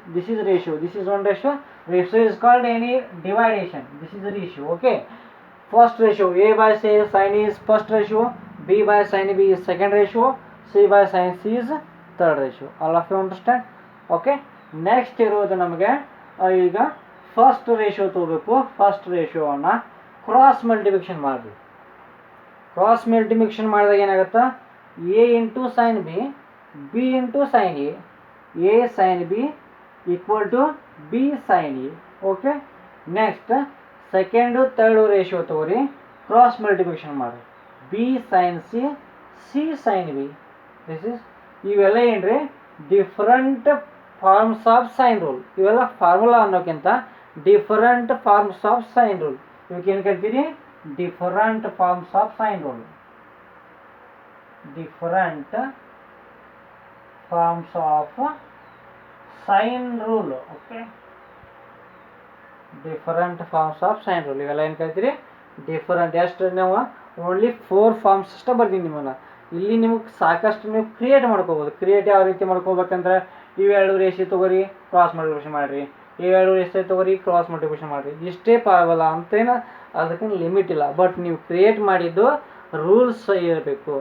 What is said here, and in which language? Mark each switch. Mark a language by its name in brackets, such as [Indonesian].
[English] This is ratio, this is one ratio. Ratio is called any dividation. This is a ratio. Okay, first ratio a by say sin is first ratio, b by sin b is second ratio, c by sin c is third ratio. All of you understand? Okay, next [Kannada] ಇರೋದು ನಮಗೆ ಈಗ first ratio ತಗೋಬೇಕು. First ರೇಷಿಯೋವನ್ನು cross multiplication ಮಾಡಬೇಕು. Cross multiplication ಮಾಡಿದಾಗ ಏನಾಗುತ್ತಾ, A into sine B B into sine A sign B equal to B sine A. Okay, next second third ratio ತಗೋರಿ, cross multiplication ಮಾಡಿ B sign C C sign B. [English] This is ಇವೆಲ್ಲ ಏನ್ರಿ different forms of sine rule. ಇವೆಲ್ಲ ಫಾರ್ಮುಲಾ ಅನ್ನೋಕ್ಕಿಂತ different forms of sine rule. [Kannada] ಇವಕ್ಕೆ ಏನು ಕರಿತೀರಿ, [English] different forms of sine rule. Different forms of sine rule. Okay, different forms of sine rule. [Kannada] ಇವೆಲ್ಲ ಏನು ಕರಿತೀರಿ different. ಎಷ್ಟು ನಾವು only 4 forms ಅಷ್ಟೇ ಬರ್ತೀನಿ ನಿಮ್ಮನ್ನ. ಇಲ್ಲಿ ನಿಮಗೆ ಸಾಕಷ್ಟು ನೀವು ಕ್ರಿಯೇಟ್ ಮಾಡ್ಕೋಬೋದು. ಕ್ರಿಯೇಟ್ ಯಾವ ರೀತಿ ಮಾಡ್ಕೋಬೇಕಂದ್ರೆ ಇವೆರಡು ರೇಷಿ ತೊಗೋರಿ ಕ್ರಾಸ್ ಮಲ್ಟಿಪ್ಲಿಕೇಶನ್ ಮಾಡಿರಿ, ಇವೆರಡು ರೇಷಿ ತೊಗೋರಿ ಕ್ರಾಸ್ ಮಲ್ಟಿಪ್ಲಿಕೇಶನ್ ಮಾಡಿರಿ. ಇಷ್ಟೇ ಪಾವಲ್ಲ ಅಂತೇನು ಅದಕ್ಕೆ ಲಿಮಿಟ್ ಇಲ್ಲ. ಬಟ್ ನೀವು ಕ್ರಿಯೇಟ್ ಮಾಡಿದ್ದು ರೂಲ್ಸ್ ಇರಬೇಕು.